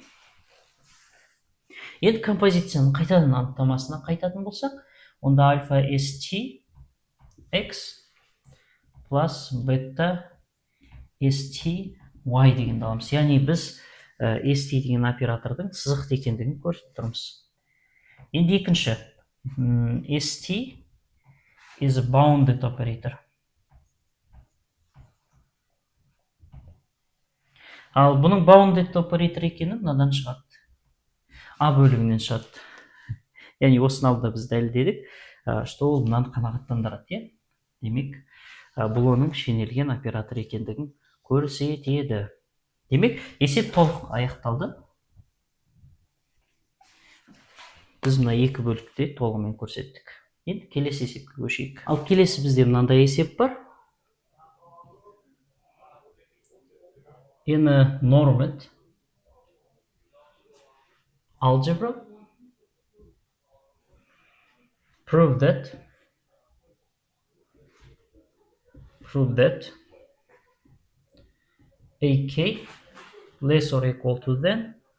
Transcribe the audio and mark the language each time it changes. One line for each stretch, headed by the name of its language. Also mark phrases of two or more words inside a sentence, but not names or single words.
Kazakh: Енді композицияның қайтадан анықтамасына қайтатын болсақ, онда альфа st x плюс бета st y деген аламыз. Яғни біз st деген оператордың сызықты екендігін көрсетіп тұрмыз. Енді екінші,
English: st is a bounded operator.
Kazakh: Ал бұның
English: bounded operator
Kazakh: екені мынадан шығады. A бөлігінен шығады. Яғни осыны алдында біз дәлелдедік, что ол мынаны қанағаттандырады. Демек, бұл оның шенелген оператор екендігін көрсетеді. Демек, есеп толық аяқталды. Біз мына екі бөлікте толығымен көрсеттік. Енді келесі есепке көшейік. Ал келесі бізде мынандай есеп бар.
English: In a normed algebra, prove that ak less or equal to than